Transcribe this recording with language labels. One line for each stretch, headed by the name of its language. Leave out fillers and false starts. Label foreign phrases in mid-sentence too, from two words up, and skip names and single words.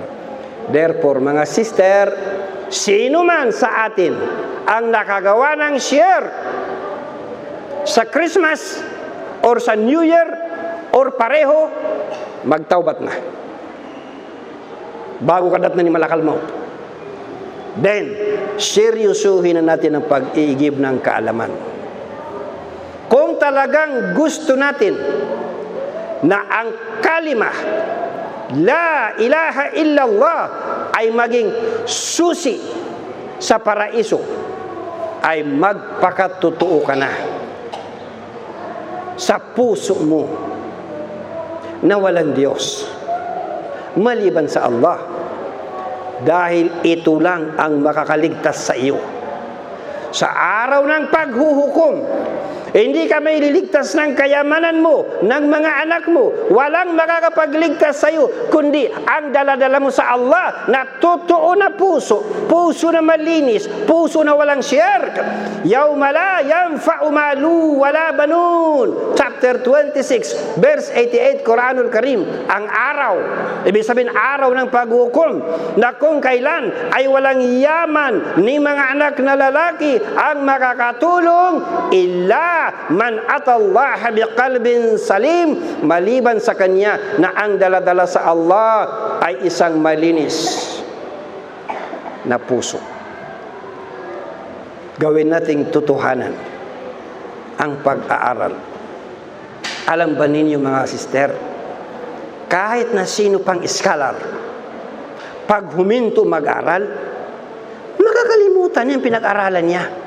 Filipino: Therefore, mga sister, sino man sa atin ang nakagawa ng share sa Christmas or sa New Year or pareho, magtaubat na bago kadat na ni
Arabic: ملك الموت.
Filipino: Then, seryosuhin na natin ang pag-iigib ng kaalaman. Kung talagang gusto natin na ang kalimah
Arabic: لا إله إلا الله
Filipino: ay maging susi sa paraiso, ay magpakatotoo ka na sa puso mo na walang Diyos maliban sa Allah, dahil ito lang ang makakaligtas sa iyo sa araw ng paghuhukom, Hindi ka may liligtas ng kayamanan mo, ng mga anak mo. Walang makakapagligtas sa iyo, kundi ang daladala mo sa Allah na totoo na puso, puso na malinis, puso na walang shirk.
Arabic: يوم لا ينفع مال ولا بنون.
English: Chapter 26, verse 88,
Arabic: القرآن الكريم.
Filipino: Ang araw, ibig sabihin araw ng paghukom, na kung kailan ay walang yaman ni mga anak na lalaki ang makakatulong
Arabic: إلا من أتى الله بقلب سليم,
Filipino: maliban sa kanya na ang daladala sa Allah ay isang malinis na puso. Gawin nating tutuhanan ang pag-aaral. Alam ba ninyo mga sister, kahit na sino pang scholar, pag huminto mag-aral, makakalimutan yung pinag-aralan niya.